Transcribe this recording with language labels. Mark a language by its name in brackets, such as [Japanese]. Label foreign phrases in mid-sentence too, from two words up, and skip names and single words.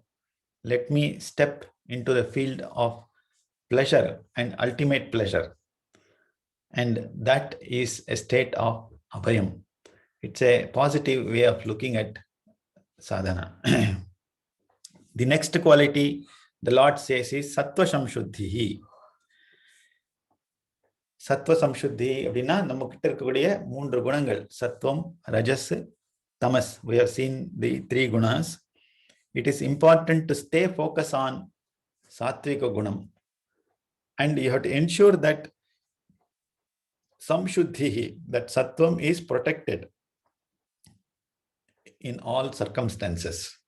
[English] Let me step into the field of pleasure and ultimate pleasure. And that is a state of abhayam. It's a positive way of looking at sadhana. The next quality the Lord says is [Sanskrit] सत्त्व संशुद्धि. सत्त्व संशुद्धि [Tamil] அப்படின்னா நம்ம கிட்ட இருக்கக்கூடிய 3 குணங்கள் சத்துவம், ரஜஸ், [English] tamas. We have seen the 3 gunas. It is important to stay focused on [Sanskrit] सात्त्विक गुणम्, [English] and you have to ensure that samshuddhi, that sattvam is protected in all circumstances.